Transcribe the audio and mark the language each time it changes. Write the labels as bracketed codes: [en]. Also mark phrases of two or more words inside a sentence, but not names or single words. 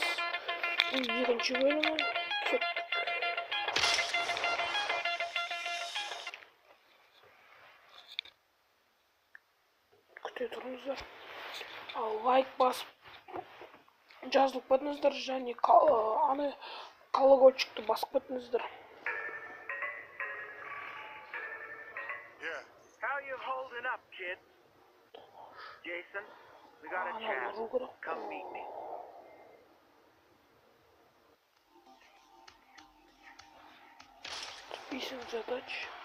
[kk] Бұл екінші бөлімі. Кеттік. Күте тұрыңыздар. Лайк басып жазылып кетіңіздер және колокольчикті басып кетіңіздер. [en] How you holding up, kid? Jason, we got a chat. Come meet me. [ru] Список задач.